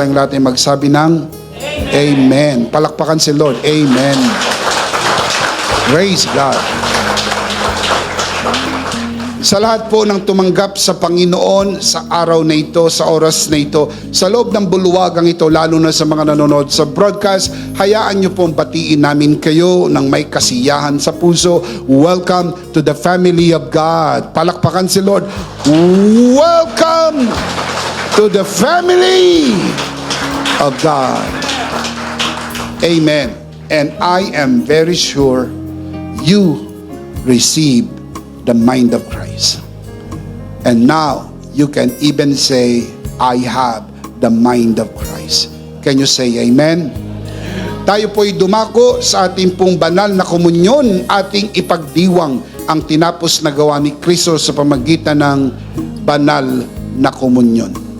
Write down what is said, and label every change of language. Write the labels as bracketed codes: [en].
[tl] Tayong lahat ay magsabi ng Amen. Palakpakan si Lord. Amen. Praise God. Sa lahat po ng tumanggap sa Panginoon sa araw na ito, sa oras na ito, sa loob ng bulwagang ito, lalo na sa mga nanonood sa broadcast, hayaan niyo pong batiin namin kayo ng may kasiyahan sa puso. [en] Welcome to the family of God. [tl] Palakpakan si Lord. [en] Welcome to the family of God. Amen. And I am very sure you receive the mind of Christ. And now, you can even say, I have the mind of Christ. Can you say amen? [tl] Tayo po'y dumako sa ating pong banal na komunyon, ating ipagdiwang ang tinapos na gawa ni Kristo sa pamagitan ng banal na komunyon.